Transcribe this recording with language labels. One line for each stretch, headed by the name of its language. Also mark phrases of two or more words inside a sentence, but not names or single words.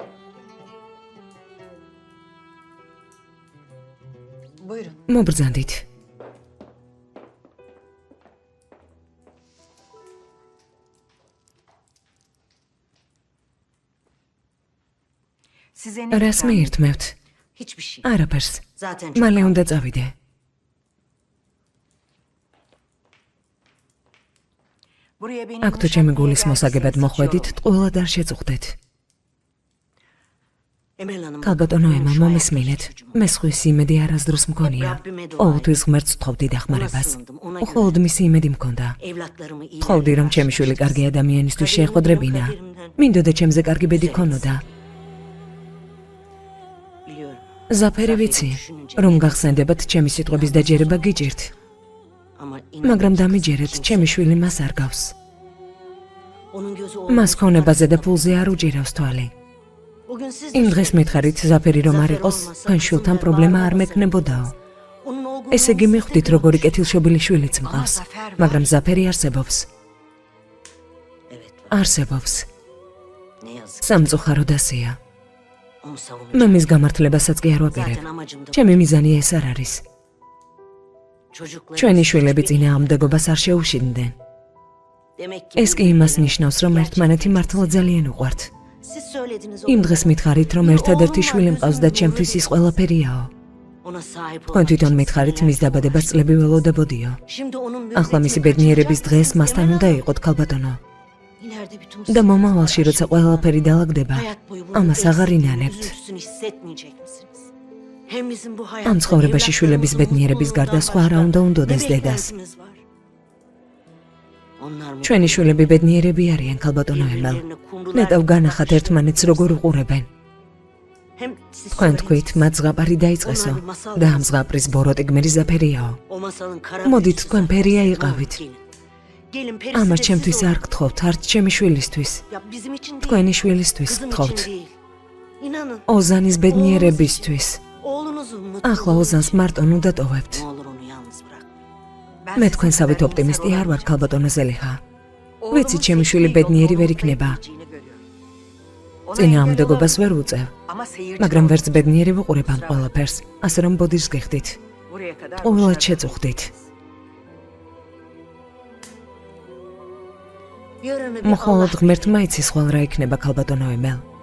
Turkish: Buyurun.
Georgian: მობრძანდით.
Turkish: Size ne
Georgian: რას მიირთმევთ?
Turkish: Hiçbir şey.
Georgian: არაფერს.
Turkish: Zaten çok
Georgian: მალე უნდა წავიდე.
Turkish: Buraya benim
Georgian: აქ თუ ჩემი გულის მოსაგებად მოხვედით, ტყუილად არ შეწუხდეთ.
Turkish: Emel Hanım.
Georgian: ქალბატონო ემა, მომისმინეთ. მე სხვის იმედი არასდროს მქონია. ყოველთვის ღმერთს ვთხოვდი დახმარებას. უხოლოდ მისი იმედი მქონდა.
Turkish: Evlatlarımı iyi.
Georgian: ვთხოვდი, რომ ჩემი შვილი კარგი ადამიანისთვის შეხვედრებინა. მინდოდა ჩემზე კარგი ბედი ქონოდა.
Turkish: Biliyorum.
Georgian: ზაფერი ვიცი, რომ გახსენდებათ ჩემი სიტყვების დაჯერება გიჭირთ,
Turkish: Ama
Georgian: მაგრამ დამიჯერეთ, ჩემი შვილი მას არ გავს.
Turkish: onun gözü
Georgian: მას ქონებაზე და ფულზე არ უჭირავს თვალი.
Turkish: Bugün siz
Georgian: იმ დღეს მითხარით ზაფერი რომ არ იყოს, თქვენ შვილთან პრობლემა არ მექნებოდაო.
Turkish: onun olgun
Georgian: ესე იგი მიხვდით, როგორი კეთილშობილი შვილიც მყავს, მაგრამ ზაფერი არსებობს.
Turkish: Evet.
Georgian: არსებობს.
Turkish: Ne yazık.
Georgian: სამწუხაროდ ასეა.
Turkish: Onu
Georgian: მე
Turkish: savunacağım.
Georgian: მის გამართლებასაც კი არ ვაპირებ.
Turkish: Zaten amacım da
Georgian: ჩემი მიზანი ეს არ არის.
Turkish: çocukların.
Georgian: ჩვენი შვილები წინააღმდეგობას არ შეუშინდნენ.
Turkish: Demek ki
Georgian: ეს კი იმას ნიშნავს, რომ ერთმანეთი მართლა ძალიან უყვართ.
Turkish: siz söylediniz.
Georgian: იმ დღეს მითხარით, რომ ერთადერთი შვილი მყავს და ჩემთვის ის ყველაფერიაო.
Turkish: Ona sahip
Georgian: თქვენ თვითონ მითხარით, მის დაბადებას წლები ველოდებოდიო.
Turkish: Şimdi onun
Georgian: ახლა მისი ბედნიერების დღეს მასთან უნდა იყოთ, ქალბატონო.
Turkish: ileride bütün
Georgian: და მომავალში, როცა ყველაფერი დაალაგდება,
Turkish: hayat boyu
Georgian: ამას აღარ ინანებთ.
Turkish: üzüntüsünü hissetmeyecek misiniz? Hem bizim bu hayatta
Georgian: ამ ცხოვრებაში შვილების ბედნიერების გარდა სხვა არა უნდა უნდოდეს
Turkish: ne
Georgian: დედას.
Turkish: beklentimiz var? Onlar mutlu.
Georgian: ჩვენი შვილები ბედნიერები არიან, ქალბატონო ემელ.
Turkish: Birbirlerine kumrular
Georgian: ნეტავ
Turkish: gibi
Georgian: განახათ ერთმანეთს როგორ უყურებენ.
Turkish: Hem siz
Georgian: თქვენ
Turkish: söylediniz.
Georgian: თქვით, მათ ზღაპარი დაიწყესო და ამ ზღაპრის ბოროტი გმირი ზაფერიაო.
Turkish: O masalın kara
Georgian: მოდით
Turkish: büyüsü
Georgian: თქვენ
Turkish: zaten.
Georgian: ფერია
Turkish: Buyurun,
Georgian: იყავით.
Turkish: gelin. Gelin perisi
Georgian: ამას
Turkish: de
Georgian: ჩემთვის
Turkish: siz
Georgian: არ
Turkish: olun.
Georgian: გთხოვთ, არც ჩემი შვილისთვის,
Turkish: Ya bizim için değil.
Georgian: თქვენი შვილისთვის
Turkish: Kızım
Georgian: გთხოვთ.
Turkish: için değil. İnanın.
Georgian: ოზანის ბედნიერებისთვის.
Turkish: Oğlunuzun mutlu.
Georgian: ახლა ოზანს მარტონ უნდა ტოვებთ.
Turkish: Ne olur onu yalnız bırakmayın.
Georgian: მე თქვენსავით ოპტიმისტი არ ვარ, ქალბატონო ზელიხა. ვიცი, ჩემი შვილი ბედნიერი ვერ იქნება. წინააღმდეგობას ვერ უწევ, მაგრამ ვერც ბედნიერი ვუყურებ ამ ყველაფერს, ასე რომ ბოდიშს გიხდით. ყოველად შეწუხდით. მხოლოდ ღმერთმა იცის ხვალ რა იქნება ქალბატონო ემელ.